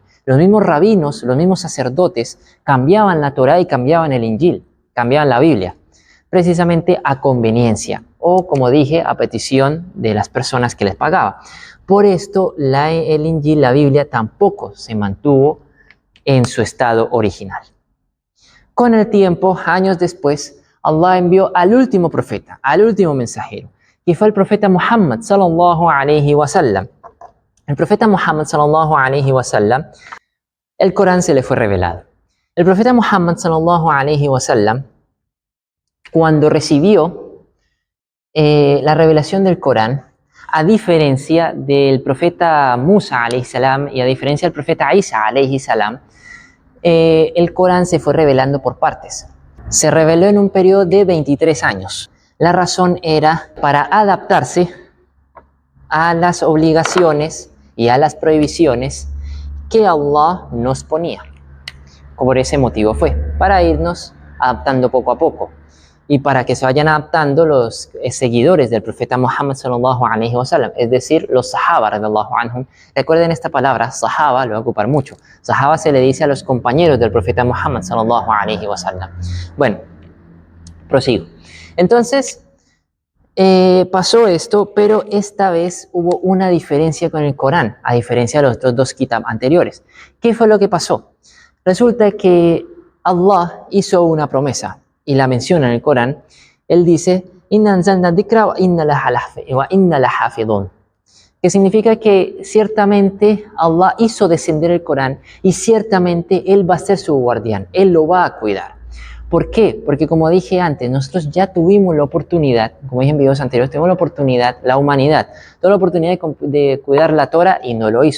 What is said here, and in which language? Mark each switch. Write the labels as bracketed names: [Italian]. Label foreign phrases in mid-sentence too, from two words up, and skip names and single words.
[Spanish] Los mismos rabinos, los mismos sacerdotes cambiaban la Torá y cambiaban el Injil, cambiaban la Biblia, precisamente a conveniencia o, como dije, a petición de las personas que les pagaban. Por esto, el Injil, la Biblia, tampoco se mantuvo en su estado original. Con el tiempo, años después, Allah envió al último profeta, al último mensajero, que fue el profeta Muhammad [Arabic] صلى الله عليه وسلم. [Spanish] El profeta [Arabic] Muhammad صلى الله عليه وسلم, [Spanish] el Corán se le fue revelado. El profeta [Arabic] Muhammad صلى الله عليه وسلم, [Spanish] cuando recibió la revelación del Corán, a diferencia del profeta Musa [Arabic] عليه السلام [Spanish] y a diferencia del profeta Isa [Arabic] عليه السلام, [Spanish] el Corán se fue revelando por partes. Se reveló en un periodo de 23 años. La razón era para adaptarse a las obligaciones y a las prohibiciones que Allah nos ponía. Por ese motivo fue, para irnos adaptando poco a poco y para que se vayan adaptando los seguidores del profeta Muhammad [Arabic] صلى الله عليه وسلم, [Spanish] es decir, los sahaba [Arabic] رضي الله عنهم. [Spanish] Recuerden esta palabra, sahaba, lo voy a ocupar mucho. Sahaba se le dice a los compañeros del profeta Muhammad [Arabic] صلى الله عليه وسلم. [Spanish] Bueno, prosigo. Entonces, pasó esto, pero esta vez hubo una diferencia con el Corán, a diferencia de los otros 2 kitab anteriores. ¿Qué fue lo que pasó? Resulta que Allah hizo una promesa y la menciona en el Corán. Él dice, [Arabic] إنا أنزلنا ذكرا وإنا لحافظون, [Spanish] que significa que ciertamente Allah hizo descender el Corán y ciertamente Él va a ser su guardián, Él lo va a cuidar. ¿Por qué? Porque como dije antes, nosotros ya tuvimos la oportunidad, como dije en videos anteriores, tuvimos la oportunidad, la humanidad, tuvo la oportunidad de cuidar la Torah y no lo hizo.